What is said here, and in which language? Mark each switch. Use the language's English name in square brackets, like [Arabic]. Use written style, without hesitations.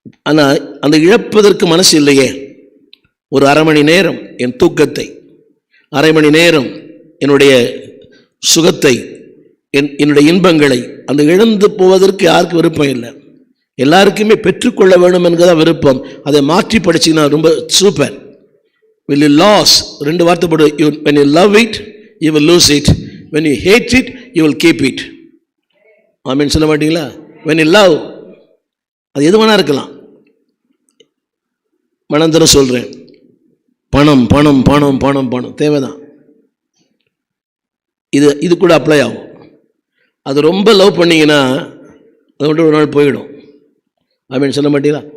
[Tamil] ஆனால் அந்த இழப்பதற்கு மனசு இல்லையே. ஒரு அரை மணி நேரம் என் தூக்கத்தை, அரை மணி நேரம் என்னுடைய சுகத்தை, என்னுடைய இன்பங்களை அந்த இழந்து போவதற்கு யாருக்கு விருப்பம் இல்லை? எல்லாருக்குமே பெற்றுக்கொள்ள வேண்டும் என்கிறதான் விருப்பம். அதை மாற்றி படிச்சிங்கன்னா ரொம்ப சூப்பர். [English] Will you lose? [Tamil] 2 வார்த்தை போடு. [English] When you love it, you will lose it. When you hate it, you will keep it. [Tamil] ஆமென் சொல்ல மாட்டீங்களா? [English] When you love, [Tamil] அது எது வேணா இருக்கலாம். மனந்தர சொல்றேன், பணம் பணம் பணம் பணம் பணம் தேவைதான். இது கூட அப்ளை ஆகும். அது ரொம்ப லவ் பண்ணீங்கன்னா அது மட்டும் ஒரு நாள் போயிடும். அப்படின்னு சொல்ல மாட்டீங்களா?